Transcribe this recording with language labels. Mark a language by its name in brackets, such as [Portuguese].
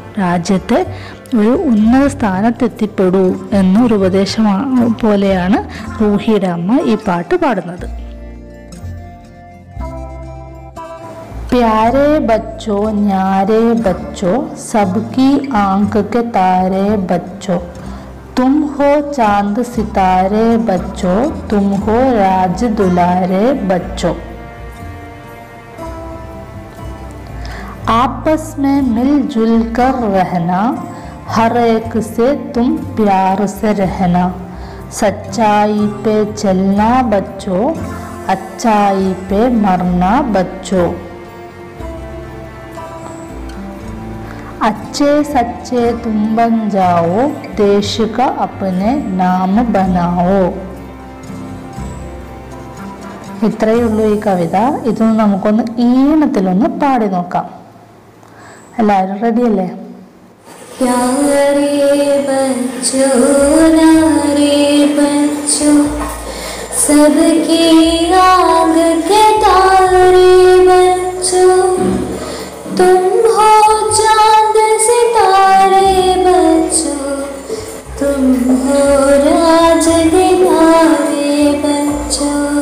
[Malayalam] രാജ്യത്തെ ഒരു ഉന്നത സ്ഥാനത്തെത്തിപ്പെടൂ എന്നൊരു ഉപദേശം പോലെയാണ് റൂഹിയുടെ അമ്മ ഈ പാട്ട് പാടുന്നത്. [Hindi] പ്യാരേ ബച്ചോ ന്യാരേ ബച്ചോ സബ്കി ആങ്ക് കെ താരേ ബച്ചോ. तुम हो चांद सितारे बच्चों, तुम हो राज दुलारे बच्चों. आपस में मिलजुल कर रहना, हर एक से तुम प्यार से रहना. सच्चाई पे चलना बच्चों, अच्छाई पे मरना बच्चों. अच्छे सच्चे तुम बन जाओ, देश का अपने नाम बनाओ. [Malayalam] ഇത്രയേ ഉള്ളൂ ഈ കവിത. ഇതൊന്ന് നമുക്കൊന്ന് ഈണത്തിലൊന്ന് പാടി നോക്കാം. എല്ലാവരും റെഡിയല്ലേ? [Hindi] प्यारे बच्चों नारे बच्चों सबकी आग के तारे बच्चों. तुम हो चांद सितारे बच्चों, तुम हो राज दिलारे बच्चों.